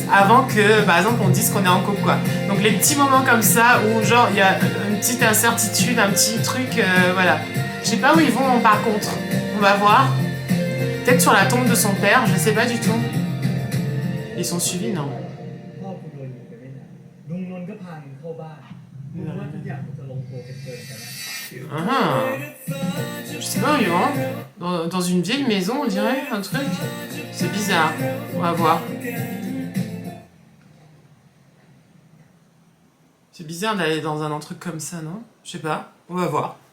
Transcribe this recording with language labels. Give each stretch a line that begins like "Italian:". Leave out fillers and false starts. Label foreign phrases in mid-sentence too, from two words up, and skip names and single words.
French: Avant que, par exemple, on dise qu'on est en couple, quoi. Donc, les petits moments comme ça, où, genre, il y a une petite incertitude, un petit truc, voilà. Je sais pas où ils vont, par contre. On va voir. Peut-être sur la tombe de son père, je sais pas du tout. Ils sont suivis, non?
Thai: พ่อกูโดนยิงไปไม่นานลุงนนท์ก็พามึงเข้าบ้านมึงว่าทุกอย่างมันจะลงตัวเป็นเกินกันนะ
French: Ah. Je sais pas où ils vont. Dans une vieille maison, on dirait, un truc. C'est bizarre. On va voir. C'est bizarre d'aller dans un truc comme ça, non? Je sais pas. On va voir.